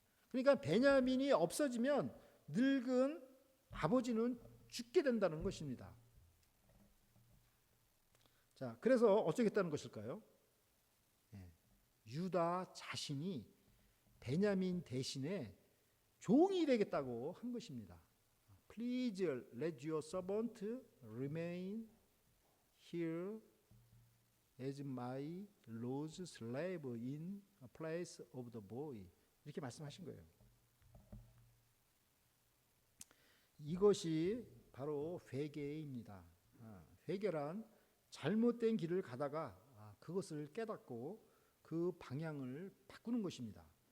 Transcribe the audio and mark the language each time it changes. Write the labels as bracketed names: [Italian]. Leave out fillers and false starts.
[Korean] 그러니까 베냐민이 없어지면 늙은 아버지는 죽게 된다는 것입니다. 자, 그래서 어쩌겠다는 것일까요? 유다 자신이 베냐민 대신에 종이 되겠다고 한 것입니다. [English] Please let your servant remain here as my Lord's slave in place of the boy. [Korean] 이렇게 말씀하신 거예요. 이것이 바로 회개입니다. 회개란 잘못된 길을 가다가 그것을 깨닫고 그 방향을 바꾸는 것입니다.